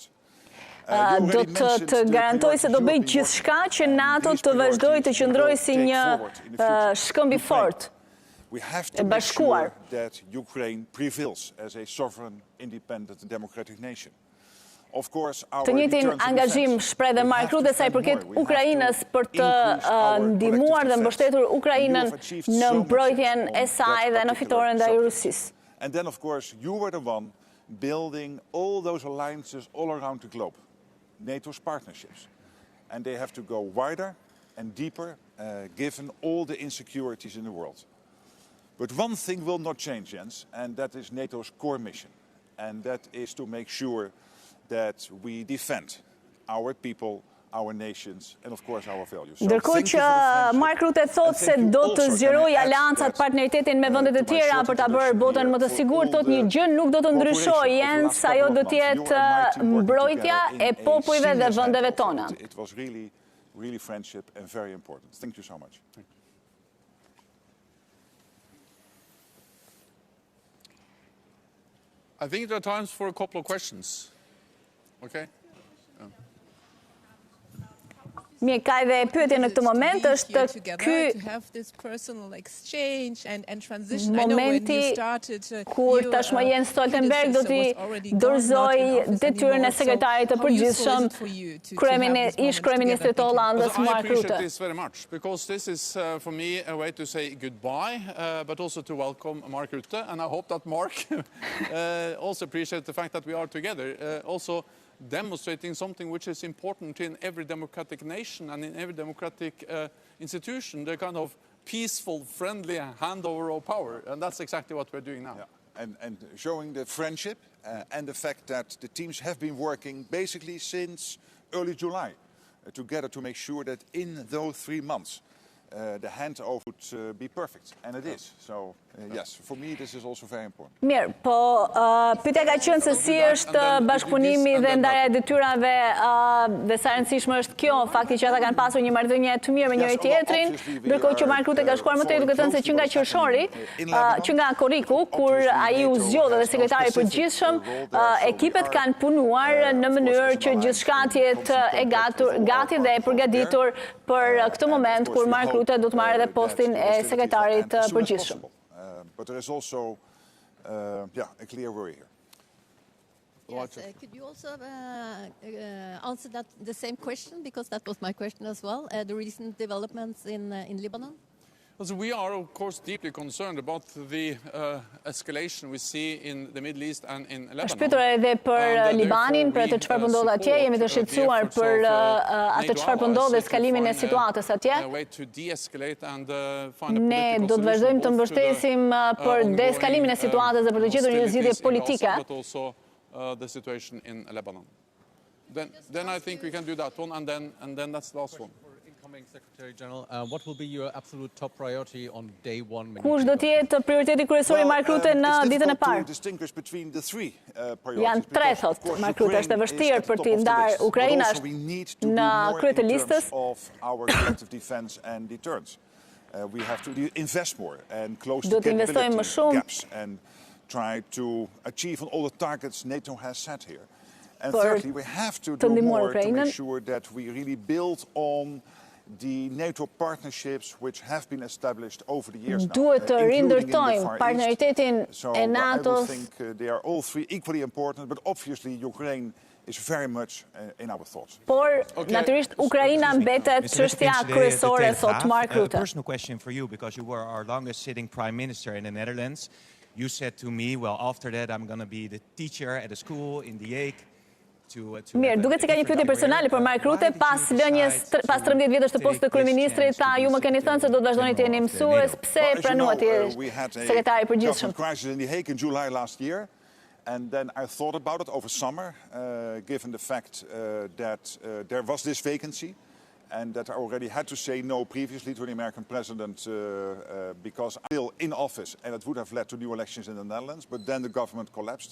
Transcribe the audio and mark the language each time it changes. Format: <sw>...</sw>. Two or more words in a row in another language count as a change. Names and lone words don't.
<sq>Do të garantoj se do bëj gjithçka që NATO të vazhdojë të qëndrojë si një shkëmb i fortë.</sq> <en>We have to make sure that Ukraine prevails as a sovereign, independent, democratic nation. Of course,</en> <sq>të njëjtin angazhim shpreh dhe Mark Rutte sa i përket Ukrainës për të ndihmuar dhe mbështetur Ukrainën në mbrojtjen e saj dhe në fitoren ndaj Rusisë.</sq> <en>And then, of course, you were the one building all those alliances all around the globe, NATO's partnerships, and they have to go wider and deeper, given all the insecurities in the world. But one thing will not change, Jens, and that is NATO's core mission. And that is to make sure that we defend our people, our nations, and of course our values.</en> <sq>Ndërkohë që Mark Rutte thotë se do të zgjerojë aleancat, partneritetin me vendet e tjera për ta bërë botën më të sigurt, thotë një gjë nuk do të ndryshojë, Jens, ajo do të jetë mbrojtja e popujve dhe vendeve tona.</sq> <en>It was really friendship and very important. Thank you so much. I think there are times for a couple of questions. Okay?</en> <sq>Mirë, ka edhe pyetje në këtë moment, është ky momenti kur tashmë Jens Stoltenberg do t'i dorëzoj detyrën e sekretarit të përgjithshëm ish kryeministrit të Hollandës Mark Rutte.</sq> <en>I appreciate this very much because this is for me a way to say goodbye, but also to welcome Mark Rutte, and I hope that Mark also appreciates the fact that we are together. Also demonstrating something which is important in every democratic nation and in every democratic institution, the kind of peaceful, friendly handover of power. And that's exactly what we're doing now. Yeah. And showing the friendship and the fact that the teams have been working basically since early July together to make sure that in those 3 months the handover would be perfect. And it is. So, yes, for me this is also very important.</en> <sq>Mirë, po pyetja ka qenë se si është bashkëpunimi dhe ndarja e detyrave dhe sa rëndësishme është kjo, fakti që ata kanë pasur një marrëdhënie të mirë me njëri tjetrin, ndërkohë që Mark Rutte ka shkuar më tej duke thënë se që nga qershori, që nga korriku, kur ai u zgjodha dhe sekretari i përgjithshëm, ekipet kanë punuar në mënyrë që gjithçka të jetë e gati dhe e përgatitur për këtë moment kur Mark Rutte do të marrë edhe postin e sekretarit të përgjithshëm.</sq> <en>But there is also a clear worry here. Yes, could you also answer the same question, because that was my question as well, the recent developments in Lebanon? So we are, of course, deeply concerned about the escalation we see in the Middle East and in Lebanon.</en> <sq>Është pyetur edhe për Libanin, për atë çfarë po ndodh atje, jemi të shqetësuar për atë çfarë po ndodh dhe eskalimin e situatës atje. Ne do të vazhdojmë të mbështesim për deeskalimin e situatës dhe për të gjetur një zgjidhje politike.</sq> <en>The situation in Lebanon. Then I think we can do that one, and then that's the last one. Secretary General, what will be your absolute top priority on day one?</en> <sq>Kush do të jetë prioriteti kryesor i Mark Rutte në ditën e parë? Janë tre, thot Mark Rutte, është e vështirë për t'i ndarë Ukraina në krye të listës. Do të investojmë më shumë</sq> <en>And thirdly, we have to do more to make sure that we really build on the NATO partnerships which have been established over the years now,</en> <sq>Duhet të</sq> <en>including in the</en> <sq>rindërtojmë</sq> <en>Far</en> <sq>partneritetin</sq> <en>East. So</en> <sq>e</sq> <en>I would</en> <sq>NATO-s.</sq> <en>think they are all three equally important, but obviously Ukraine is very much in our thoughts.</en> <sq>Por natyrisht Ukraina mbetet çështja kryesore, thot Mark Rutte.</sq> <en>A personal question for you, because you were our longest sitting prime minister in the Netherlands. You said to me, well, after that I'm going to be the teacher at a school in The Hague.</en> <sq>Mirë, duket se ka një pyetje personale për Mark Rutte, pas 13 vjetësh të postit të kryeministrit, tha ju më keni thënë se do të vazhdoni të jeni mësues, pse pranuat sekretari i përgjithshëm?</sq> <en>Crisis in The Hague in July last year, and then I thought about it over summer, given the fact that there was this vacancy, and that I already had to say no previously to the American president because I'm still in office, and it would have led to new elections in the Netherlands, but then the government collapsed.</en>